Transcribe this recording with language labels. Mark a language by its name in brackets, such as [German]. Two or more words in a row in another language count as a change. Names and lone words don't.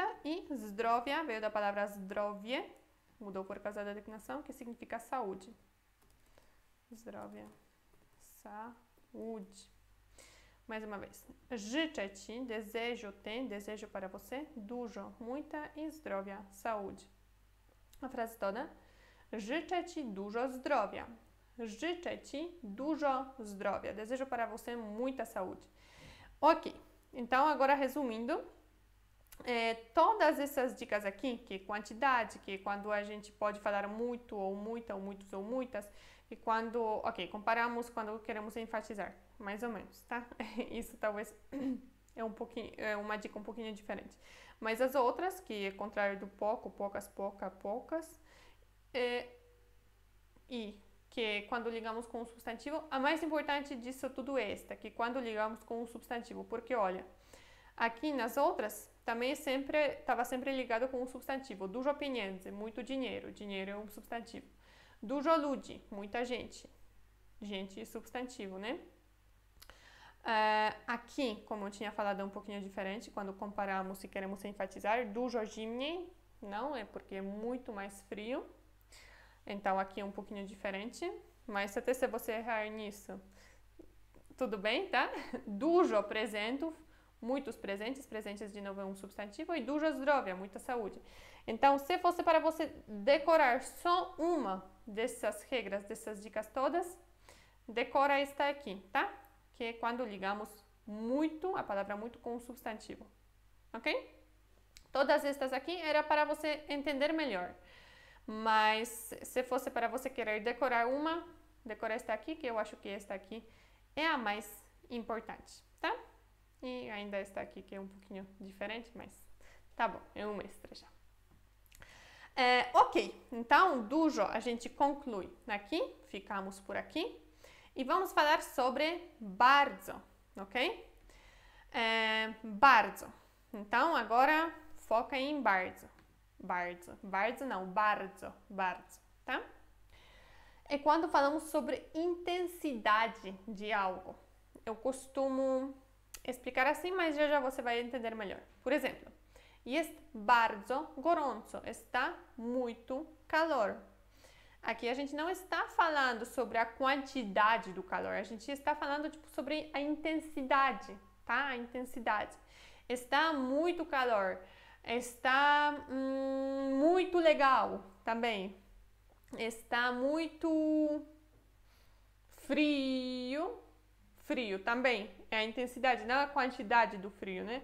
[Portuguese] E zdrowia, veio da palavra zdrowie. Mudou por causa da declinação, que significa saúde. Zdrowia, saúde. Mais uma vez. [Polish] Życzę Ci, [Portuguese] desejo Te, desejo para você, dużo, muita e zdrowia, saúde. A frase toda. [Polish] Życzę Ci dużo zdrowia. Życzę Ci dużo zdrowia. [Portuguese] Desejo para você muita saúde. Ok. Então, agora resumindo, todas essas dicas aqui, que é quantidade, que é quando a gente pode falar muito ou muita, ou muitos ou muitas, e quando, ok, comparamos quando queremos enfatizar, mais ou menos, tá? Isso talvez é uma dica um pouquinho diferente. Mas as outras, que é contrário do pouco, poucas, pouca, poucas, e que quando ligamos com um substantivo, a mais importante disso tudo é esta, que quando ligamos com um substantivo, porque olha, aqui nas outras também estava sempre ligado com um substantivo. [Polish] Dużo pieniędzy, [Portuguese] muito dinheiro, dinheiro é um substantivo. [Polish] Dużo ludzi, [Portuguese] muita gente, gente substantivo, né? Aqui, como eu tinha falado, é um pouquinho diferente, quando comparamos e queremos enfatizar, [Polish] dużo zimniej, [Portuguese] não, é porque é muito mais frio. Então, aqui é um pouquinho diferente, mas até se você errar nisso, tudo bem, tá? Dużo, presente, muitos presentes, presentes de novo é um substantivo, e [Polish] dużo zdrowia, [Portuguese] muita saúde. Então, se fosse para você decorar só uma dessas regras, dessas dicas todas, decora esta aqui, tá? Que é quando ligamos muito, a palavra muito, com um substantivo, ok? Todas estas aqui era para você entender melhor. Mas se fosse para você querer decorar uma, decora esta aqui, que eu acho que esta aqui é a mais importante, tá? E ainda esta aqui, que é um pouquinho diferente, mas tá bom, é um extra já. Ok, então, dużo a gente conclui aqui, ficamos por aqui. E vamos falar sobre bardzo, ok? Bardzo. Então, agora foca em bardzo. Bardzo. Bardzo não, bardzo. Bardzo, tá? É quando falamos sobre intensidade de algo. Eu costumo explicar assim, mas já você vai entender melhor. Por exemplo, [Polish] jest bardzo gorąco. [Portuguese] Está muito calor. Aqui a gente não está falando sobre a quantidade do calor, a gente está falando sobre a intensidade, tá? A intensidade. Está muito calor, está muito legal também, está muito frio, frio também, é a intensidade, não a quantidade do frio, né?